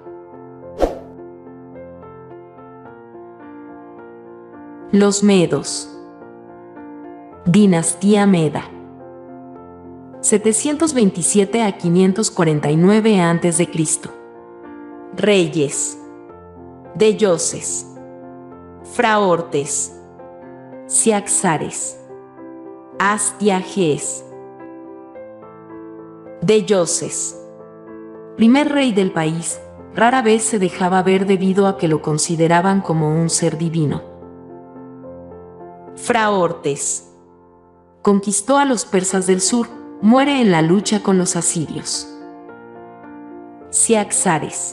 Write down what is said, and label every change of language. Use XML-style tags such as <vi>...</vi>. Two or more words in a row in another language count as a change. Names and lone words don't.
<es>Los medos. Dinastía Meda. 727 a 549 a.C. Reyes. Deyoses. Fraortes. Ciaxares. Astiages. Deyoses. Primer rey del país, rara vez se dejaba ver debido a que lo consideraban como un ser divino. Fraortes. Conquistó a los persas del sur, muere en la lucha con los asirios. Ciaxares.</es>